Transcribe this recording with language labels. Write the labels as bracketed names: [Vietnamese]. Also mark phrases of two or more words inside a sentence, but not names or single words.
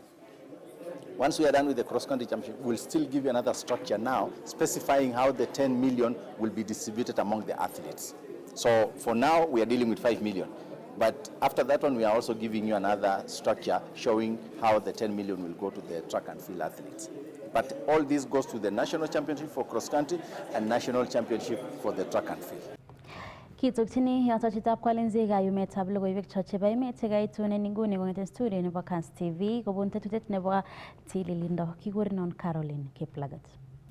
[English] Once we are done with the cross-country championship, we'll still give you another structure now, specifying how the 10 million will be distributed among the athletes. So for now, we are dealing with 5 million. But after that one, we are also giving you another structure showing how the 10 million will go to the track and field athletes. But all this goes to the national championship for cross-country and national championship for the track and field. [Kalenjin] Kitokchini yotochitab kwalinzi kayumetab logoiwek chebo emet chekaitunen inguni kong'eten studio nebo Kass TV kobun tetutik nebo tililindo. Kikurenon Caroline Kiplagat.